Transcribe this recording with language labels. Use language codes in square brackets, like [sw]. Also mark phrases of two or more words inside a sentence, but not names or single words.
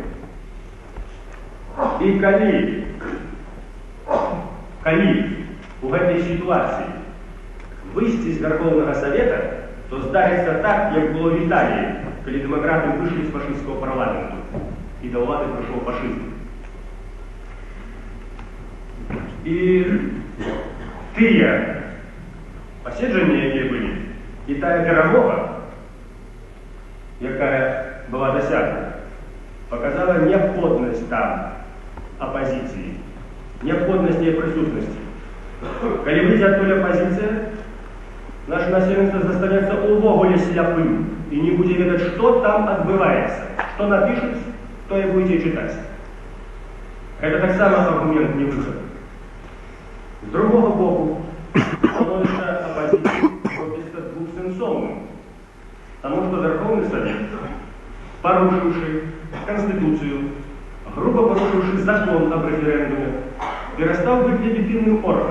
[ru] И коли в этой ситуации выйти из Верховного Совета, то здарится так, как было в Италии, когда демократы вышли из фашистского парламента, и до влады пришел фашизм. [be] И тыя паседжання, якія былі, і тая перамога, якая была досягнута, [ru] показала необходимость там оппозиции, необходимость ее присутствия. Когда выйдет оттуда оппозиция, наше население застанется [be] увогуле сляпым [ru] и не будет видеть, что там отбывается, что напишут, то и будете читать. Это так само аргумент не выход. С другого боку, становится оппозиция просто двухсенсовным, потому что Верховный Совет, порушивший Конституцию, грубо порушивший закон об референдуме, перестал быть легитимным органом.